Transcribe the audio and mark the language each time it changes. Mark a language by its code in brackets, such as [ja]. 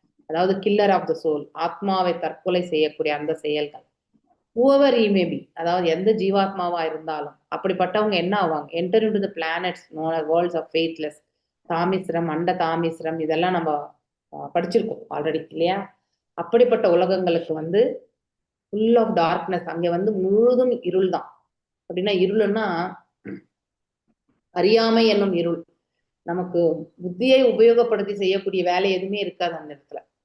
[ta] அதாவது [en] killer of the soul, [ta] ஆத்மாவை தற்கொலை செய்யக்கூடிய அந்த செயல்கள். [en] whoever he may be, [ta] அதாவது எந்த ஜீவாத்மாவா இருந்தாலும் அப்படிப்பட்டவங்க என்ன ஆவாங்க? [en] enter into the planets known as worlds of faithless. [ta] தாமிஸ்ரம், அண்ட தாமிஸ்ரம், இதெல்லாம் நம்ம படிச்சிருக்கோம் ஆல்ரெடி, இல்லையா? அப்படிப்பட்ட உலகங்களுக்கு வந்து [en] full of darkness, [ta] அங்க வந்து முழுதும் இருள் தான். அப்படின்னா இருள்னா அறியாமை என்னும் இருள். நமக்கு புத்தியை உபயோகப்படுத்தி செய்யக்கூடிய வேலை எதுவுமே இருக்காது அந்த இடத்துல.